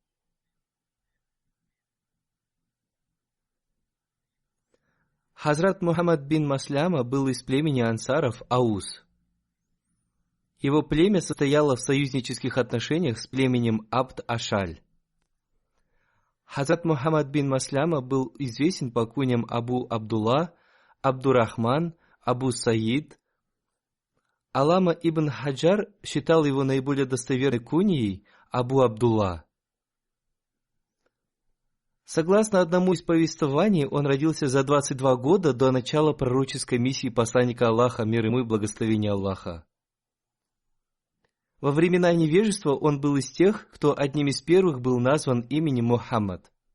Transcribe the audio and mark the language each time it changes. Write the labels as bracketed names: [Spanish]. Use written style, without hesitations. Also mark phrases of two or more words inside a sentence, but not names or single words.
[Russian] Хазрат Мухаммад бин Масляма был из племени ансаров Аус. Его племя состояло в союзнических отношениях с племенем Абд-Ашаль. Хазрат Мухаммад бин Масляма был известен по куням Абу Абдулла, Абдурахман, Абу Саид. Алама ибн Хаджар считал его наиболее достоверной куньей Абу Абдулла. Согласно одному из повествований, он родился за 22 года до начала пророческой миссии посланника Аллаха, мир ему и благословение Аллаха. Во времена невежества он был из тех, кто одним из первых был назван именем Мухаммад.